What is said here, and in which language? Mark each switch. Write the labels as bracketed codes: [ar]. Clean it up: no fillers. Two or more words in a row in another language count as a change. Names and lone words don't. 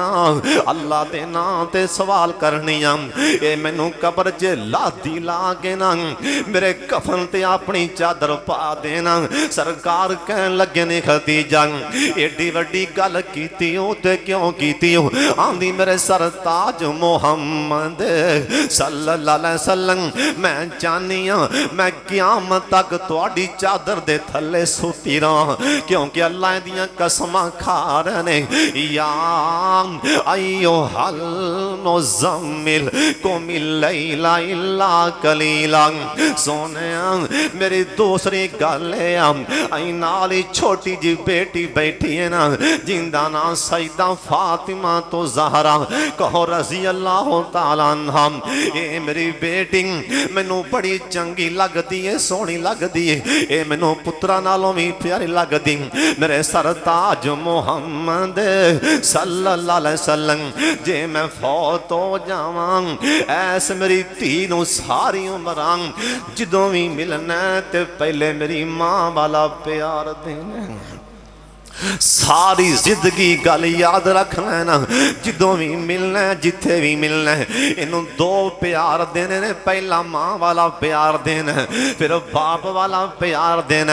[pa] اللہ دے نام تے سوال کرنیاں اے مینوں قبر چ لادی لا کے نہ میرے کفن تے اپنی چادر پا دینا. سرکار کہن لگے نے خدیجہ ایڈی وڈی گل کیتی ہو تے کیوں کیتی ہو? آندی میرے سرتاج محمد [ar] صلى الله عليه وسلم [pa] میں چاہنی ہاں میں قیامت تک تہاڈی چادر دے تھلے سُتی رہاں، کیونکہ اللہ دیاں قسماں کھا رہے نے [ar] يا أيها المزمل قم الليل إلا قليلا. [pa] سونیا میری دوسری گل ہے آئی نال ہی چھوٹی جی بیٹی بیٹھی ہے نا زندہ نا سیدہ فاطمہ تو زہرا کہو [ar] رضي الله تعالى عنها. [pa] ایہ میری بیٹی مینوں بڑی چنگی لگدی ہے، سوہنی لگدی ہے، ایہ مینوں پتراں نالوں وی پیاری لگدی. میرے سرتاج محمد [ar] صلى الله عليه وسلم [pa] جے میں فوت ہو جاواں ایس میری دھی نوں ساری عمراں جدوں وی ملنا تے پہلے میری ماں والا پیار دینا. ساری زندگی گل یاد رکھ لینا، جدوں وی ملنا جتھے وی ملنا اینوں دو پیار دینے نے، پہلا ماں والا پیار دینا پھر باپ والا پیار دینا.